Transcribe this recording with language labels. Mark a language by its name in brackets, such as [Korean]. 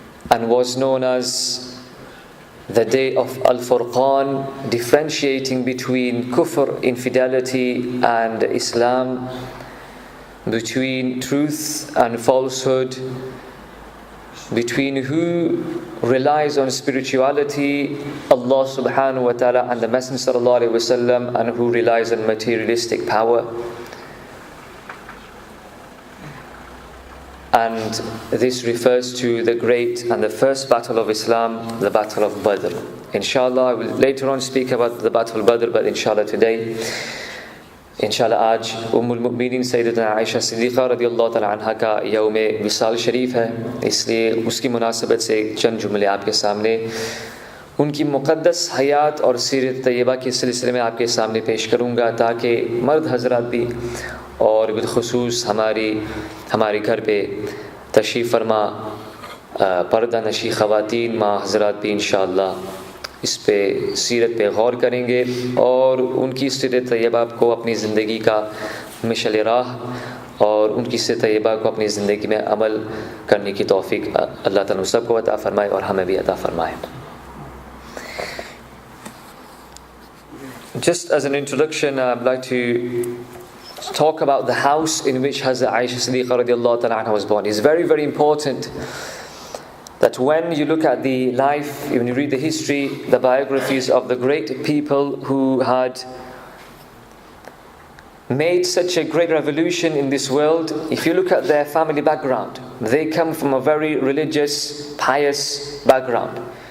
[English] and was known as the day of Al-Furqan, differentiating between kufr, infidelity, and Islam, between truth and falsehood, between who relies on spirituality, Allah subhanahu wa ta'ala and the Messenger sallallahu alayhi wa sallam, and who relies on materialistic power. And this refers to the great and the first battle of Islam, the Battle of Badr. Inshallah, I will later on speak about the Battle of Badr, but inshallah today, [Hindi] इंशाल्लाह आज उम्मुल मुमिनीन सैयदतुना आयशा सिद्दीक़ा रदियल्लाहु तआला अन्हा का यौम विसाल शरीफ है, इसलिए उसकी मुनासबत से चंद जुमले आपके सामने उनकी मुक़द्दस हयात और सीरत तैयबा के सिलसिले में आपके सामने पेश करूँगा, ताकि मर्द हज़रात भी और बिलख़ुसूस हमारे घर पे तशरीफ़ फरमा पर्दा नशी ख़वातीन माँ हज़रात भी इंशाअल्लाह इस पे सीरत पे गौर करेंगे और उनकी सीरत तैयबा को अपनी ज़िंदगी का मिशल राह और उनकी सीरत तैयबा को अपनी ज़िंदगी में अमल करने की तौफीक अल्लाह ताला सबको अता फ़रमाए और हमें भी अता फ़रमाए. [English] Just as an introduction, I'd like to talk about the house in which Hazrat Aisha Siddiqa radiallahu ta'ala anha was born. It's very, very important that when you look at the life, when you read the history, the biographies of the great people who had made such a great revolution in this world, if you look at their family background, they come from a very religious, pious background.